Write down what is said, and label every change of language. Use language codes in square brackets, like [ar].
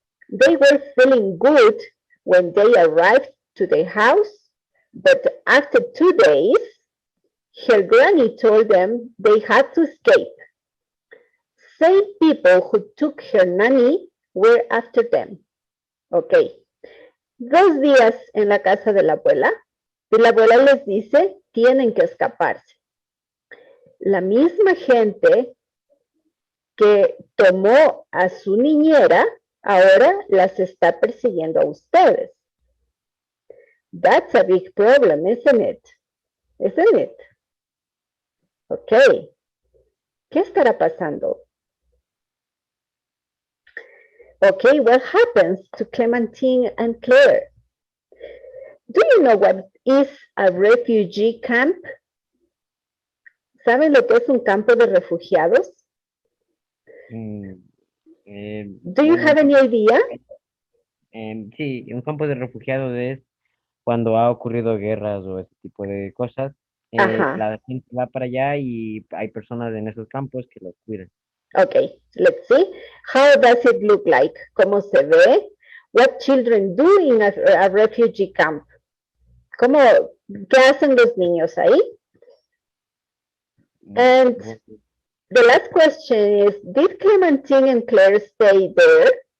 [en] They were feeling good when they arrived to the house, but after 2 days, her granny told them they had to escape. Same people who took her nanny were after them. Ok. [es] 2 días en la casa de la abuela y la abuela les dice, tienen que escaparse. La misma gente que tomó a su niñera ahora las está persiguiendo a ustedes. [en] That's a big problem, isn't it? Isn't it? Ok. [es] ¿Qué estará pasando? [en] Okay, what happens to Clementine and Claire? Do you know what is a refugee camp? [es] ¿Saben lo que es un campo de refugiados? [en] Do you have any idea? [es] Sí, un campo de refugiados es cuando ha ocurrido guerras o ese tipo de cosas. La gente va para allá y hay personas en esos campos que los cuidan. [en] Okay, let's see. How does it look like? ¿Cómo se ve? What children do in a refugee camp? ¿Qué hacen los niños ahí? And the last question is, did Clementine and Claire stay there?